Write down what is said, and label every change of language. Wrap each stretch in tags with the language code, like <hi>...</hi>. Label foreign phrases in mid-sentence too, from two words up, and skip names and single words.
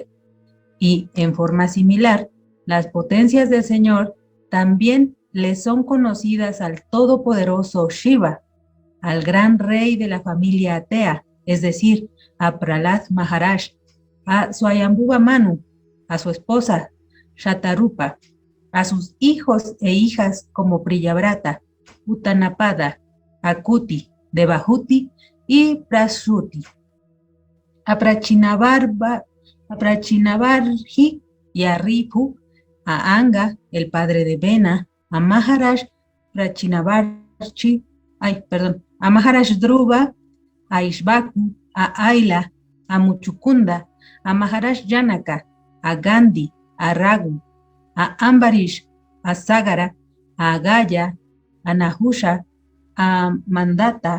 <es>Y, en forma similar, las potencias del Señor también le son conocidas al todopoderoso Shiva, al gran rey de la familia Atea, es decir, a Prahlad Maharaj, a Swayambhuva Manu, a su esposa Shatarupa, a sus hijos e hijas como Priyavrata, Uttanapada, Akuti, Devahuti y Prasuti, a Prachinabarhi y a Ripu, a Anga, el padre de Vena, a Maharaj a Maharaj Dhruva, a Ishvaku, a Aila, a Muchukunda, a Maharaj Janaka, a Gandhi, a Raghu, a Ambarish, a Sagara, a Gaya, a Nahusha, a Mandata,</es>